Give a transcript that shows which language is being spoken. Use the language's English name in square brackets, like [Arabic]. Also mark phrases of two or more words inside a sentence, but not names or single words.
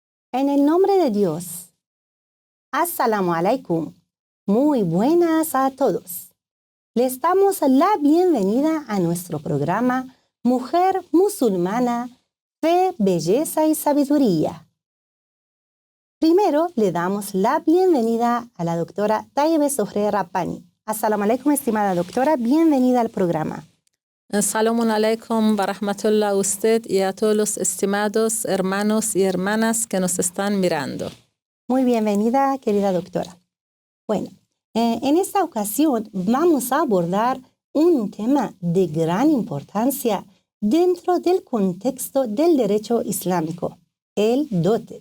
[Spanish] En el nombre de Dios. [Arabic] السلام عليكم. [Spanish] Muy buenas a todos. Les damos la bienvenida a nuestro programa Mujer Musulmana, Fe, Belleza y Sabiduría. Primero le damos la bienvenida a la doctora Tayyebe Zohre Rabbani. [Arabic] السلام عليكم, [Spanish] estimada doctora, bienvenida al programa. [Arabic] سلام عليكم ورحمة الله [Spanish] a usted y a todos los estimados hermanos y hermanas que nos están mirando. Muy bienvenida, querida doctora. Bueno, en esta ocasión vamos a abordar un tema de gran importancia dentro del contexto del derecho islámico, el dote.